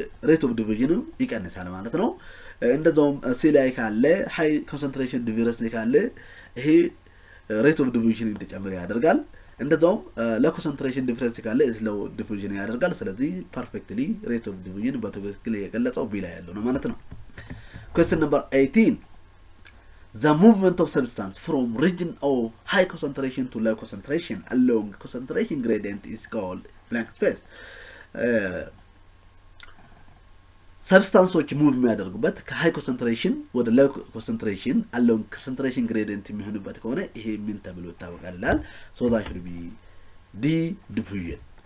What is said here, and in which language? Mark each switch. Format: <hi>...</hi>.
<am>rate of diffusion ይቀንሳል ማለት ነው። እንደዛውም ሲ ላይ ካለ high concentration diffusion ካለ ይሄ rate of diffusion እንዲጨምር ያደርጋል። እንደዛውም low concentration difference ካለ slow diffusion ያደርጋል። ስለዚህ perfectly rate of diffusion በትክክል የገለጸው ቢ ላይ ያለው ነው ማለት ነው።</am> <en>Question number 18. The movement of substance from region of high concentration to low concentration along concentration gradient is called blank space.</en> <am>ሰብስታንሶች ሙቭ የሚያደርጉበት ከሃይ ኮንሰንትሬሽን ወደ ሎው ኮንሰንትሬሽን</am> <en>along concentration gradient</en> <am>የሚሆኑበት ከሆነ ይሄ ምን ተብሎ ይታወቃል ይላል።</am> <en>so that should be D diffusion.</en>